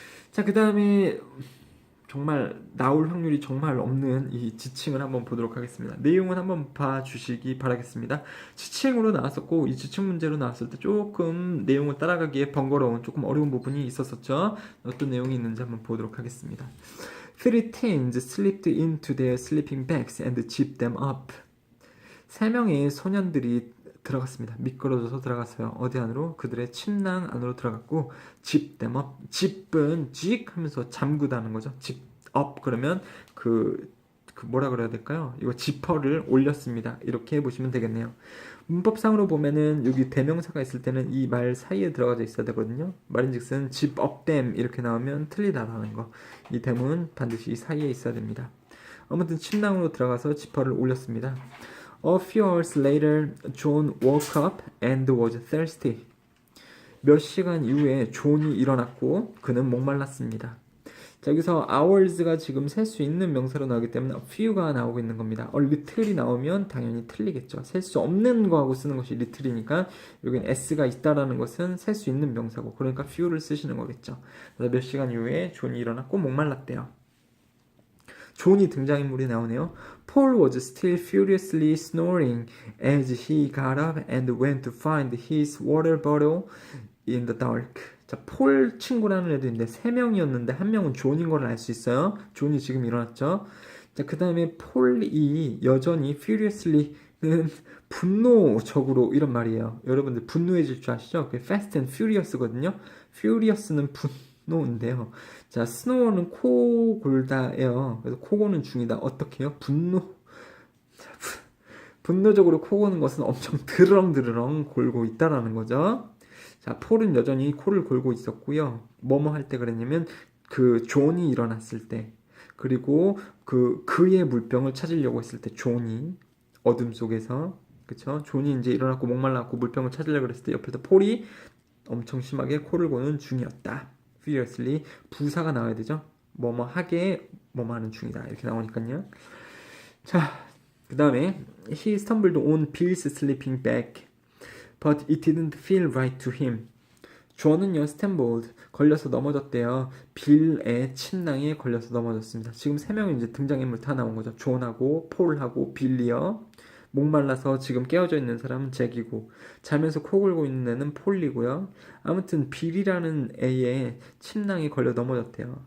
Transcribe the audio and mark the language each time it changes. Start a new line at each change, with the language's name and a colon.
Korean: 자, 그 다음에 정말 나올 확률이 정말 없는 이 지칭을 한번 보도록 하겠습니다. 내용은 한번 봐주시기 바라겠습니다. 지칭으로 나왔었고 이 지칭 문제로 나왔을 때 조금 내용을 따라가기에 번거로운 조금 어려운 부분이 있었었죠. 어떤 내용이 있는지 한번 보도록 하겠습니다.
English: Three teens slipped into their sleeping bags and zipped them up.
Korean: 3명의 소년들이 들어갔습니다. 미끄러져서 들어갔어요. 어디 안으로? 그들의 침낭 안으로 들어갔고
English: zip them up.
Korean: zip은 직 하면서 잠그다는 거죠. zip up 그러면 그 뭐라 그래야 될까요? 이거 지퍼를 올렸습니다. 이렇게 보시면 되겠네요. 문법상으로 보면은 여기 대명사가 있을 때는 이 말 사이에 들어가져 있어야 되거든요. 말인즉슨
English: zip up them
Korean: 이렇게 나오면 틀리다라는 거. 이 대문 반드시 이 사이에 있어야 됩니다. 아무튼 침낭으로 들어가서 지퍼를 올렸습니다.
English: A few hours later, John woke up and was thirsty.
Korean: 몇 시간 이후에 존이 일어났고 그는 목말랐습니다. 자, 여기서 hours가 지금 셀 수 있는 명사로 나오기 때문에 a few가 나오고 있는 겁니다. little이 나오면 당연히 틀리겠죠. 셀 수 없는 거하고 쓰는 것이 little이니까 여기는 s가 있다라는 것은 셀 수 있는 명사고 그러니까 few를 쓰시는 거겠죠. 그래서 몇 시간 이후에 존이 일어났고 목말랐대요. 존이 등장인물이 나오네요.
English: Paul was still furiously snoring as he got up and went to find his water bottle in the dark.
Korean: 자, 폴 친구라는 애도 있는데 3명이었는데 1명은 존인 걸 알 수 있어요. 존이 지금 일어났죠. 자, 그 다음에 폴이 여전히 furiously는 분노적으로 이런 말이에요. 여러분들 분노해질 줄 아시죠? 그게
English: fast and furiously
Korean: furious는 분노인데요. 자, 스노어는 코 골다예요. 그래서 코 고는 중이다. 어떻게 해요? 분노적으로 코 고는 것은 엄청 드렁드렁 골고 있다라는 거죠. 자, 폴은 여전히 코를 골고 있었고요. 뭐뭐 할 때 그랬냐면 그 존이 일어났을 때 그리고 그의 물병을 찾으려고 했을 때 존이 어둠 속에서 그쵸? 존이 이제 일어났고 목말라갖고 물병을 찾으려고 그랬을 때 옆에서 폴이 엄청 심하게 코를 고는 중이었다. furiously 부사가 나와야 되죠. 뭐뭐 하게 뭐뭐 하는 중이다. 이렇게 나오니까요. 자, 그 다음에
English: he stumbled on Bill's sleeping bag, but it didn't feel right to him.
Korean: 존은요 스탠볼드 걸려서 넘어졌대요. 빌의 침낭에 걸려서 넘어졌습니다. 지금 세 명이 이제 등장인물 다 나온 거죠. 존하고 폴하고 빌리요. 목말라서 지금 깨어져 있는 사람은 잭이고 자면서 코 골고 있는 애는 폴리고요. 아무튼 빌이라는 애의 침낭에 걸려 넘어졌대요.